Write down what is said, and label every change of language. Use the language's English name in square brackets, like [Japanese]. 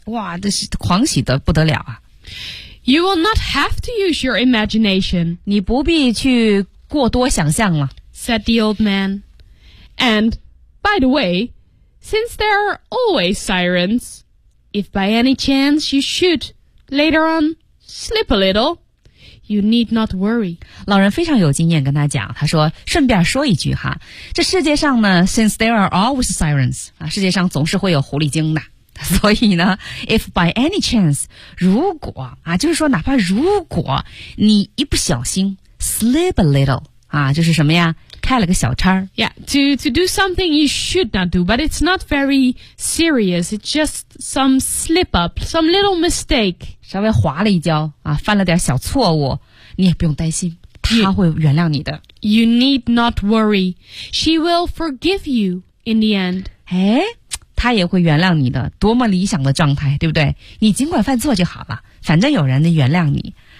[Chinese] 哇，这是狂喜的不得了啊。 [English] You will not have to use your imagination. [Chinese] 你不必去过多想象了。 [English] Said the old man. And, by the way, since there are always sirens,If by any chance you should, later on, slip a little, you need not worry. [Chinese] 老人非常有经验跟他讲，他说，顺便说一句哈，这世界上呢 , [English] since there are always sirens, [Chinese] 啊，世界上总是会有狐狸精的。所以呢 , [English] if by any chance, [Chinese] 如果啊，就是说哪怕如果你一不小心 , [English] slip a little, [Chinese] 啊，就是什么呀开了个小差。 [English] Yeah, to do something you should not do, but it's not very serious. It's just some slip up, some little mistake. [Chinese] 稍微滑了一跤啊，犯了点小错误，你也不用担心，他会原谅你的。 [English] You need not worry. She will forgive you in the end. [Chinese] 哎，他也会原谅你的，多么理想的状态，对不对？你尽管犯错就好了，反正有人能原谅你。